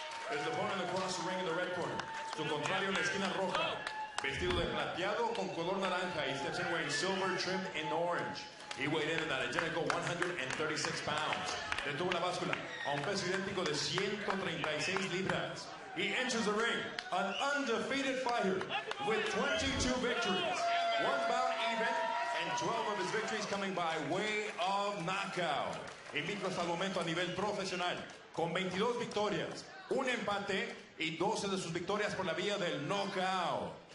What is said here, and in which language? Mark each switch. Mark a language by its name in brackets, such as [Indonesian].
[English] His opponent across the ring in the red corner. [Spanish] Su contrario en la esquina roja, vestido de plateado con color naranja. [English] He steps in wearing silver trimmed in orange. He weighed in at an identical 136 pounds. [Spanish] Detuvo la báscula a un peso idéntico de 136 libras. [English] He enters the ring, an undefeated fighter with 22 victories, 1 bout even, and 12 of his victories coming by way of knockout. [Spanish] Invicto hasta el momento a nivel profesional, con 22 victorias, un empate y 12 de sus victorias por la vía del knockout.